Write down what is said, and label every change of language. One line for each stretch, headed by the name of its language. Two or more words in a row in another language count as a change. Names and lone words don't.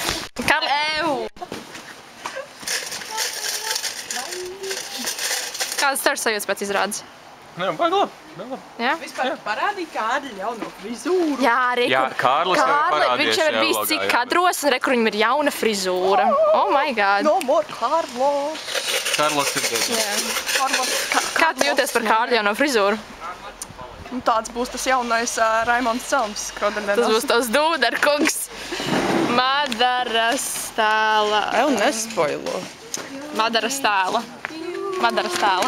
Latvian: Kādas tev ir sajūtas pēc izrādes? Nē, baigi labi. Jā? Vispār parādīja Kārļa jauno frizūru. Jā, Jā, Kārlis jau ir parādījies viņš jau ir bijis vlogā, cik jā. kadros, un re, kur viņam ir jauna frizūra.
English: Oh my god. No more Carlos.
Latvian: Karlos ir daudz. Kā tu jūties par Kārļa jauno frizūru? Tāds būs tas jaunais Raimonds Celms. Tas būs tavs dūderkungs. Madaras tēla. Ew, nespoilo. Madaras tēla. Madaras tēla.